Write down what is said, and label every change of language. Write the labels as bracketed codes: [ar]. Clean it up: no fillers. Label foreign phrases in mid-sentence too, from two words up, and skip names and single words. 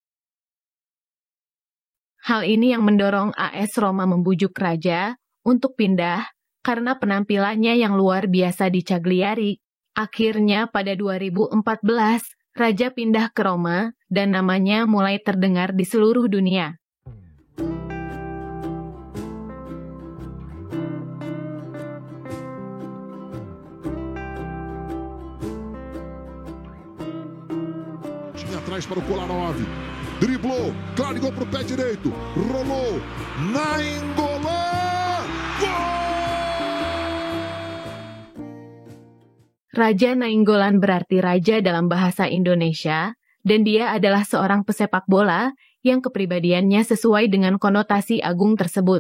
[id] Hal ini yang mendorong AS Roma membujuk Raja untuk pindah karena penampilannya yang luar biasa di Cagliari. Akhirnya pada 2014, Raja pindah ke Roma dan namanya mulai terdengar di seluruh dunia. [pt] Atrás para o Kolarov, driblou, clarigou para o pé direito, rolou, Nainggolan, gol! [id] Raja Nainggolan berarti raja dalam bahasa Indonesia, dan dia adalah seorang pesepak bola yang kepribadiannya sesuai dengan konotasi agung tersebut.